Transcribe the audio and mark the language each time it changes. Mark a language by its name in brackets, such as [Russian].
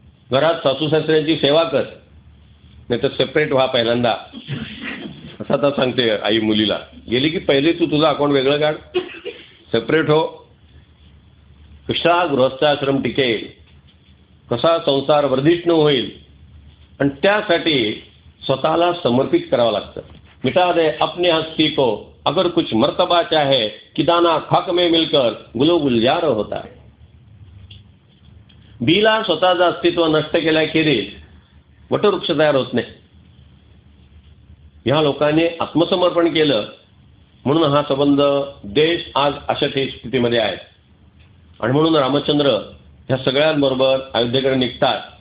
[Marathi] घरात सासू सासऱ्यांची सेवा कर, नाही तर सेपरेट व्हा पहिल्यांदा, असं आता सांगते आई मुलीला. गेली की पहिले तू तुझं अकाउंट वेगळं काढ, सेपरेट हो. कसा गृहस्थाश्रम टिकेल, कसा संसार वर्धिष्णू होईल, आणि त्यासाठी स्वतःला समर्पित करावं लागतं. [Hindi] मिटा दे अपने हस्ती को अगर कुछ मर्तबा चाहे कि दाना खाक में मिलकर गुलो गुलजार होता है. [Marathi] बीला स्वतःचं अस्तित्व नष्ट केल्याखेरीज वटवृक्ष तयार होत नाही. ह्या लोकांनी आत्मसमर्पण केलं म्हणून हा संबंध देश आज अशा स्थितीमध्ये आहे. आणि म्हणून रामचंद्र ह्या सगळ्यांबरोबर अयोध्येकडे निघतात.